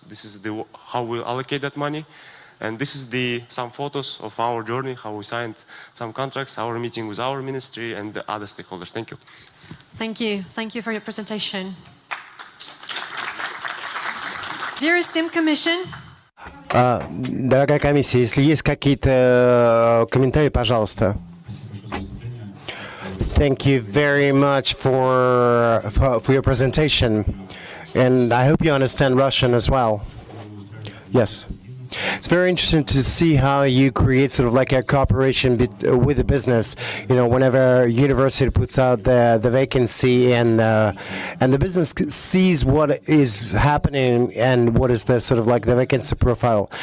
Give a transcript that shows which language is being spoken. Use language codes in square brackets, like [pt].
[en] This is how we allocate that money. And this is some photos of our journey, how we signed some contracts, our meeting with our ministry and the other stakeholders. Thank you. Thank you. Thank you for your presentation. Dear esteemed Commission. [ru] Дорогая комиссия, если есть какие-то комментарии, пожалуйста. [en] Thank you very much for your presentation, and I hope you understand Russian as well. Yes. It's very interesting to see how you create sort of like a cooperation with the business. You know, whenever university puts out the vacancy and the business sees what is happening and what is the sort of like the vacancy profile.